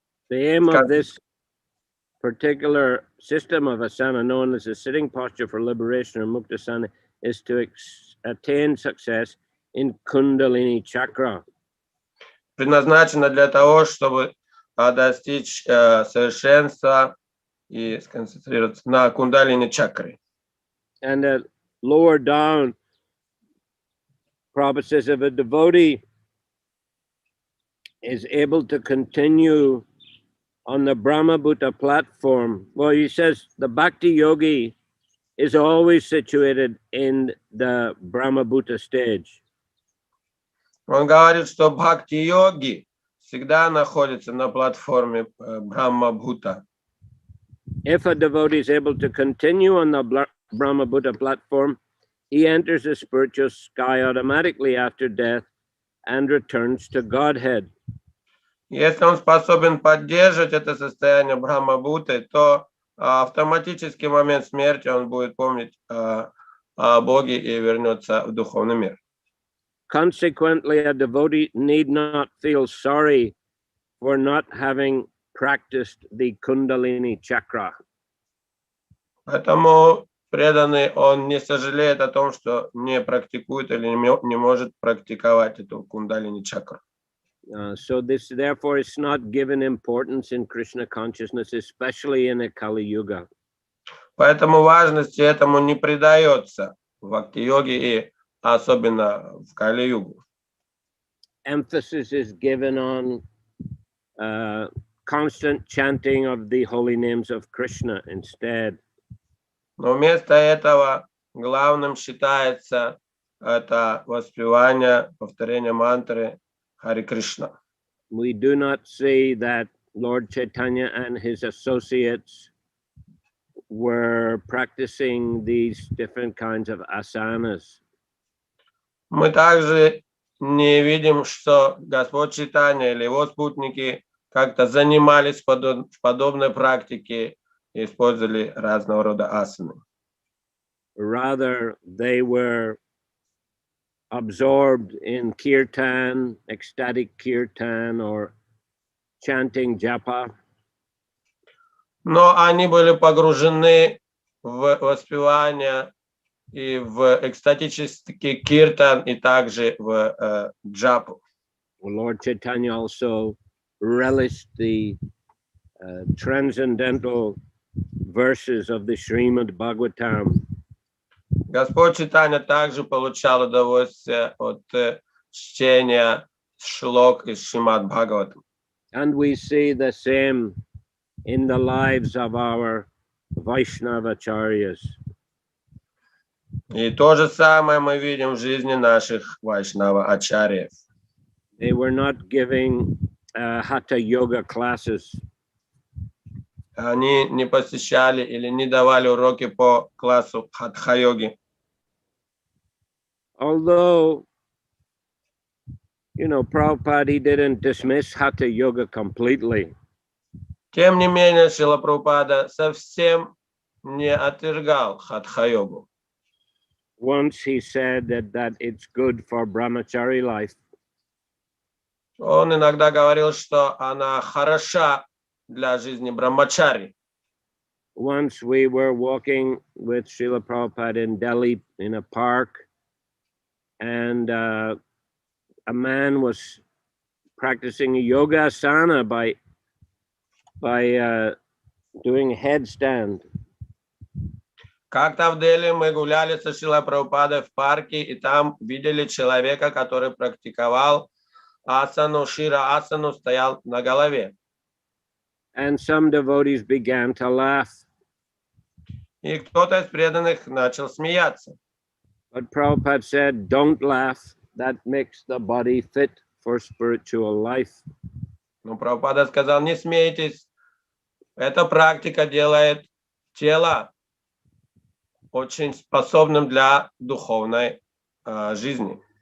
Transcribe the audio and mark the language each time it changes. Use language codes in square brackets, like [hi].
[en] The aim of this particular system of asana, known as the sitting posture for liberation or muktasana, is to attain success in Kundalini chakra. [ru] Предназначено для того, чтобы достичь совершенства и сконцентрироваться на кундалини чакре. [en] And lower down, Prabhupada says, if a devotee is able to continue on the Brahmabhuta platform, well, he says the Bhakti Yogi is always situated in the Brahmabhuta stage. [ru] Он говорит, что бхакти-йоги всегда находятся на платформе Брахма-бхута. [en] If a devotee is able to continue on the Brahmabhuta platform, he enters the spiritual sky automatically after death and returns to Godhead. [ru] Если он способен поддерживать это состояние Брахма-бхуты, то автоматически в момент смерти он будет помнить о Боге и вернется в духовный мир. [en] Consequently, a devotee need not feel sorry for not having practiced the Kundalini chakra. [ru] Поэтому преданный, он не сожалеет о том, что не практикует или не может практиковать эту кундалини чакру. [en] So this, therefore, is not given importance in Krishna consciousness, especially in a Kali Yuga. [ru] Поэтому важности этому не придается в бхакти-йоге и особенно в Кали-югу. [en] Emphasis is given on constant chanting of the holy names of Krishna instead. [ru] Но вместо этого главным считается это воспевание, повторение мантры Харе Кришна. [en] We do not see that Lord Chaitanya and his associates were practicing these different kinds of asanas. [ru] Мы также не видим, что Господь Чайтанья или его спутники как-то занимались в подобной практике и использовали разного рода асаны. [en] Rather, they were absorbed in kirtan, ecstatic kirtan, or chanting japa. [ru] Но они были погружены в воспевание и в экстатический киртан, и также в джапу. [en] Lord Chaitanya also relished the transcendental verses of the Srimad Bhagavatam. [ru] Господь Чайтанья также получал удовольствие от чтения шлок из Шримад Бхагаватам. [en] And we see the same in the lives of our Vaishnavacharyas. [ru] И то же самое мы видим в жизни наших вайшнава-ачарьев. [en] They were not giving hatha yoga classes. [ru] Они не посещали или не давали уроки по классу хатха-йоги. [en] Although, Prabhupada, he didn't dismiss hatha yoga completely. [ru] Тем не менее, Шрила Прабхупада совсем не отвергал хатха-йогу. [en] Once he said that it's good for brahmachari life. [ru] Он иногда говорил, что она хороша для жизни брамачари. [en] Once we were walking with Srila Prabhupada in Delhi in a park, and a man was practicing a yoga asana by doing a headstand. [ru] Как-то в Дели мы гуляли со Шрилой Прабхупадой в парке, и там видели человека, который практиковал асану, шира-асану, стоял на голове. [en] And some devotees began to laugh. [ru] И кто-то из преданных начал смеяться. [en] But Prabhupada said, don't laugh. That makes the body fit for spiritual life. [ru] Но Прабхупада сказал, не смейтесь. Эта практика делает тело очень способным для духовной жизни.